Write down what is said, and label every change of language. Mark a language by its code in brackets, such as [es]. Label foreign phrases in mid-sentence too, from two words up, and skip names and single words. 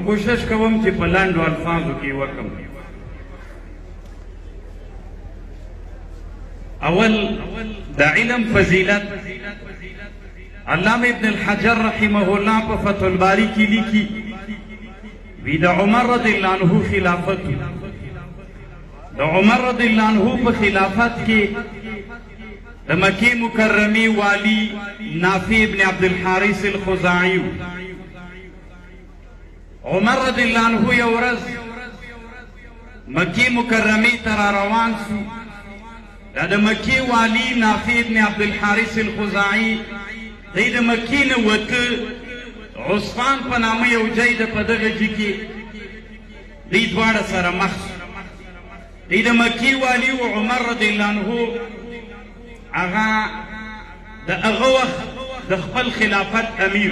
[ps] کوشش کوم چې په لنډو الفاظو کې وکړم. اول د علم فضیلت، علامه ابن الحجر [ar] رحمه الله [ps] په فتح الباری کې لیکي، وی د عمر [ar] رضی الله عنه [ps] خلافت، د عمر [ar] رضی الله عنه [ps] په خلافت کې د مکې مکرمې والی نافع ابن عبد الحارث الخزاعي، عمر [ar] رضی الله عنه [ps] یو ورځ مکې مکرمې ته را روان شو. دا د مکې والی نافع ابن عبد الحارث الخزاعي دی د مکې نه وته، عصفان په نامه یو ځای ده، په دغه ځای کې دی دواړه سره مخ شو. دی د مکې والي و عمر [ar] رضی الله عنه [ps] هغه د هغه وخت د خپل خلافت امیر.